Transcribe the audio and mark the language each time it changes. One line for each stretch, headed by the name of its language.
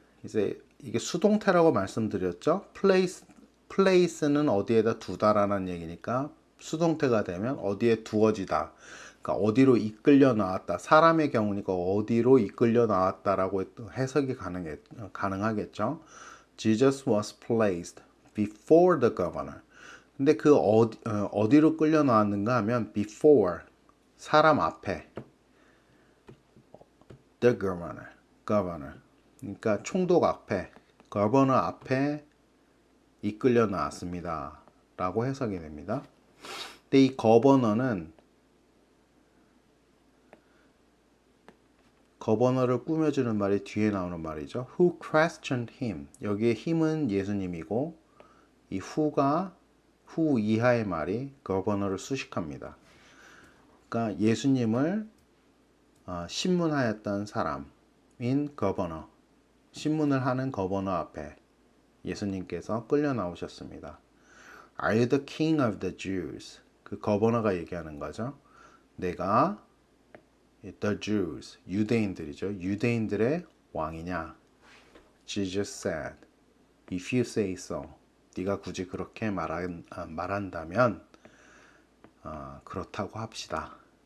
Korean: 이제 이게 수동태라고 말씀드렸죠. place는 어디에다 두다라는 얘기니까 수동태가 되면 어디에 두어지다. 그러니까 어디로 이끌려 나왔다. 사람의 경우니까 어디로 이끌려 나왔다라고 해석이 가능하겠죠.
English: Jesus was placed before the governor.
Korean: 근데 그 어디로 끌려 나왔는가 하면 before 사람 앞에
English: the governor.
Korean: 그러니까 총독 앞에 governor 앞에 이끌려 나왔습니다. 라고 해석이 됩니다. 근데 이 거버너는 거버너를 꾸며주는 말이 뒤에 나오는 말이죠.
English: Who questioned him?
Korean: 여기에 힘은 예수님이고 이 후 이하의 말이 거버너를 수식합니다. 그러니까 예수님을 신문하였던 사람인 거버너, 신문을 하는 거버너 앞에 예수님께서 끌려 나오셨습니다.
English: Are you the king of the Jews?
Korean: 그 거버너가 얘기하는 거죠. 내가 the Jews, 유대인들이죠. 유대인들의 왕이냐?
English: Jesus said, if you say so.
Korean: 네가 굳이 그렇게 말한다면 그렇다고 합시다.